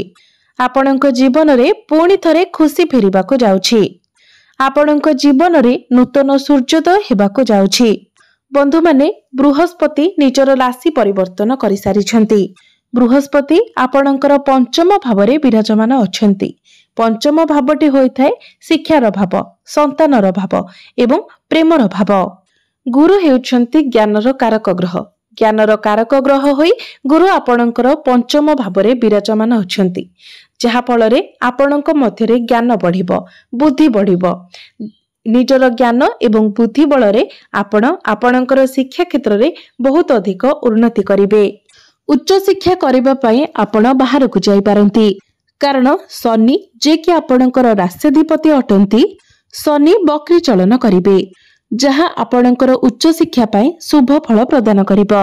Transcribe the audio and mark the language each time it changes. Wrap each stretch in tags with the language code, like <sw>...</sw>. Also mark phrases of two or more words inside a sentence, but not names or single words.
<or>ଆପଣକ ଜୀବନ ରେ ପୁଣି ଥରେ ଖୁସି ଫେରିବାକୁ ଯାଉଛି। ଆପଣକ ଜୀବନ ରେ ନୂତନ ସୂର୍ଯ୍ୟୋଦୟ ହେବାକୁ ଯାଉଛି। ବନ୍ଧୁ ମାନେ ବୃହସ୍ପତି ନିଜର ରାଶି ପରିବର୍ତ୍ତନ କରି ସାରିଛନ୍ତି। ବୃହସ୍ପତି ଆପଣକର ପଞ୍ଚମ ଭାବ ରେ ବିରାଜମାନ ଅଛନ୍ତି। ପଞ୍ଚମ ଭାବଟି ହୋଇଥାଏ ଶିକ୍ଷାର ଭାବ, ସନ୍ତାନର ଭାବ ଏବଂ ପ୍ରେମର ଭାବ। ଗୁରୁ ହେଉଛନ୍ତି ଜ୍ଞାନର କାରକ ଗ୍ରହ। ଜ୍ଞାନର କାରକ ଗ୍ରହ ହୋଇ ଗୁରୁ ଆପଣକର ପଞ୍ଚମ ଭାବ ରେ ବିରାଜମାନ ଅଛନ୍ତି, ଯାହା ଫଳରେ ଆପଣକ ମଧ୍ୟରେ ଜ୍ଞାନ ବଢ଼ିବ, ବୁଦ୍ଧି ବଢ଼ିବ। ନିଜର ଜ୍ଞାନ ଏବଂ ବୁଦ୍ଧି ବଳ ରେ ଆପଣ ଆପଣକର ଶିକ୍ଷା କ୍ଷେତ୍ର ରେ ବହୁତ ଅଧିକ ଉନ୍ନତି କରିବେ। ଉଚ୍ଚ ଶିକ୍ଷା କରିବା ପାଇଁ ଆପଣ ବାହାର କୁ ଯାଇ ପାରନ୍ତି, କାରଣ ଶନି ଯେ କି ଆପଣକର ରାଷ୍ଟ୍ରାଧିପତି ଅଟନ୍ତି ଶନି ବକ୍ରୀ ଚଳନ କରିବେ, ଯାହା ଆପଣକର ଉଚ୍ଚ ଶିକ୍ଷା ପାଇଁ ଶୁଭ ଫଳ ପ୍ରଦାନ କରିବ।</or>